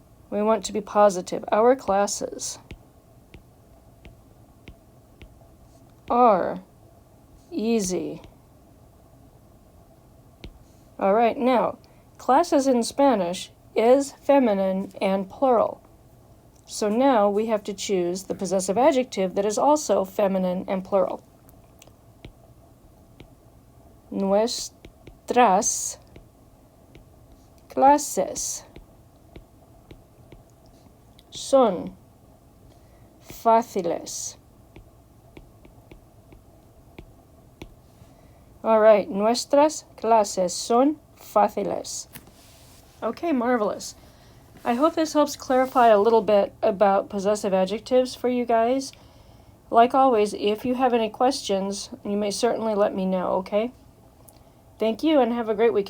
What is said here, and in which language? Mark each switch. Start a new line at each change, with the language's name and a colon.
English: We want to be positive. Our classes are easy. All right, now, classes in Spanish is feminine and plural. So now we have to choose the possessive adjective that is also feminine and plural.
Spanish: Nuestras clases son fáciles.
English: All right,
Spanish: nuestras clases son fáciles.
English: Okay, marvelous. I hope this helps clarify a little bit about possessive adjectives for you guys. Like always, if you have any questions, you may certainly let me know, okay? Thank you and have a great weekend.